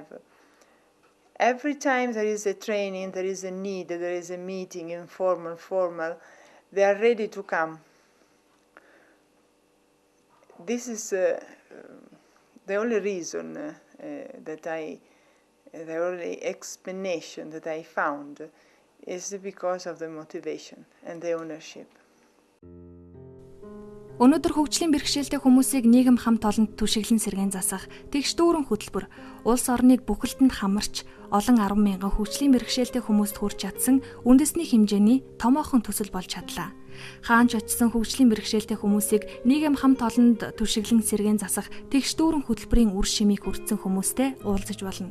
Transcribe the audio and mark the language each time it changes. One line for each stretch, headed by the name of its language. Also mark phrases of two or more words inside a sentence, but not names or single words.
English: Every time there is a training, there is a need, there is a meeting, informal, formal, they are ready to come. This is the only reason the only explanation that I found is because of the motivation and the ownership.
Mongolian: Өнөөдөр хөгжлийн бэрхшээлтэй хүмүүсийг нийгэм хамт олонд түшиглэн сэргээн засах тэгш дүүрэн хөтөлбөр улс орныг бүхэлдэнд хамарч олон 10 мянган хөгжлийн бэрхшээлтэй хүмүүст хүрч чадсан үндэсний хэмжээний томоохон төсөл болж чадлаа. Хаанч очисон хөгжлийн бэрхшээлтэй хүмүүсийг нийгэм хамт олонд түшиглэн сэргээн засах тэгш дүүрэн хөтөлбөрийн үр шимийг хүртсэн хүмүүстэй уулзаж болно.